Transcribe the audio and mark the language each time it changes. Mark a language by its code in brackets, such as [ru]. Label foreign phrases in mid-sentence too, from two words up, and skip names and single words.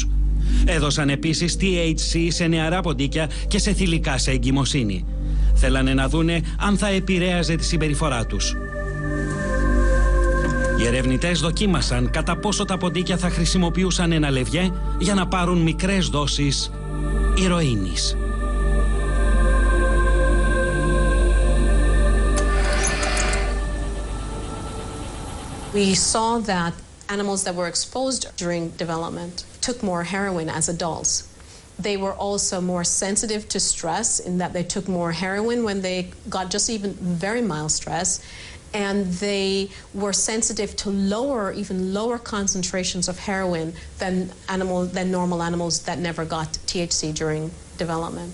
[el] Έδωσαν επίσης THC σε νεαρά ποντίκια και σε θηλυκά σε εγκυμοσύνη. Θέλανε να δούνε αν θα επηρέαζε τη συμπεριφορά τους. Οι ερευνητές δοκίμασαν κατά πόσο τα ποντίκια θα χρησιμοποιούσαν ένα λευγέ για να πάρουν μικρές δόσεις ηρωίνης. [en] We saw that animals that were exposed during development took more heroin as adults. They were also more sensitive to stress in that they took more heroin when they got just even very mild stress, and they were sensitive to even lower concentrations of heroin than normal animals that never got THC during development.